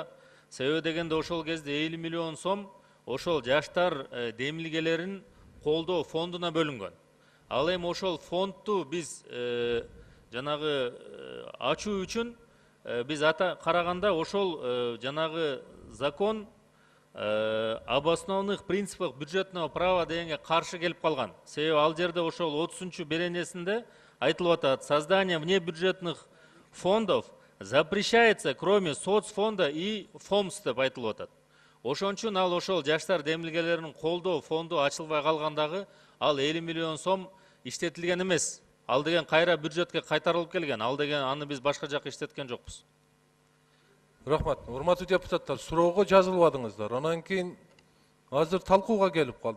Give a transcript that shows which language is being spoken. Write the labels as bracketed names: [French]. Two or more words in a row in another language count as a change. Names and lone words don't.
[Kyrgyz] Себеби дегенде ошол кезде 50 миллион сом ошол жаштар демилгелерин колдоо фондуна бөлүнгөн. Ал эми ошол фондду биз жанагы ачуу үчүн биз караганда ошол жанагы [Russian] закон об основных принципах бюджетного права [Kyrgyz] дегенге каршы келип калган. Себеби ал жерде ошол 30-беренесинде айтылып атат, [Russian] создание внебюджетных фондов запрещается, кроме соцфонда и ФОМС [Kyrgyz] деп айтылып атат. Ошон үчүн ал ошол жаштар демилгелеринин колдоо фонду ачылбай калгандагы ал 50 миллион сом иштетилген эмес. Ал деген кайра бюджетке кайтарылып келген. Ал деген аны биз башка жакка иштеткен жокпуз. Рахмат. Урматтуу депутаттар, суроого жазылбадыңыздар. Анан кийин азыр талкууга келип калдык.